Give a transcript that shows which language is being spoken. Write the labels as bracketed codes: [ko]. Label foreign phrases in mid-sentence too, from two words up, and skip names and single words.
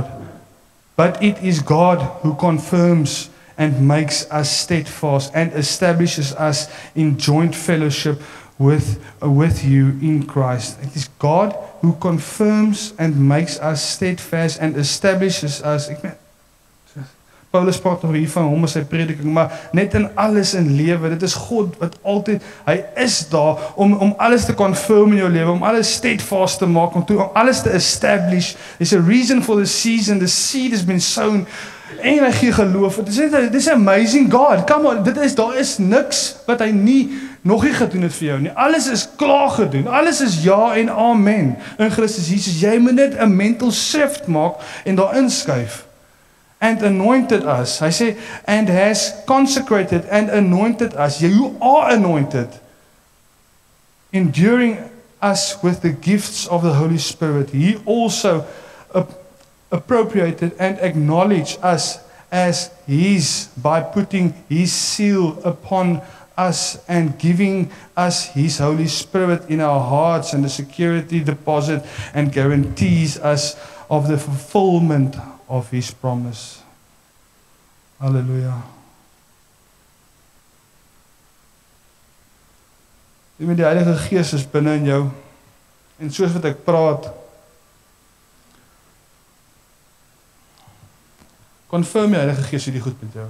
[en] But it is God who confirms and makes us steadfast and establishes us in joint fellowship with you in Christ. It is God who confirms and makes us steadfast and establishes us. [af] Paulus praat nog hier van hom in sy prediking, maar net in alles in lewe, dit is God wat altyd, hy is daar om alles te confirm in jou lewe, om alles steadfast te maak, om alles te establish. [en] There's a reason for the season, the seed has been sown, [af] en hy gee geloof. Dit is amazing God. [en] Come on, [af] daar is niks wat hy nog nie gedoen het vir jou nie. Alles is klaar gedoen. Alles is ja en amen in Christus Jesus. Jy moet net 'n [en] mental shift [af] maak en daar inskuif. [en] And anointed us. [af] Hy sê, [en] and has consecrated and anointed us. You are anointed. Enduring us with the gifts of the Holy Spirit. He also appropriated and acknowledged us as His by putting His seal upon us and giving us His Holy Spirit in our hearts and the security deposit and guarantees us of the fulfillment of His promise. Hallelujah. [af] Die Heilige Gees is binne in jou en soos wat ek praat, confirm die Heilige Gees hierdie goed met jou.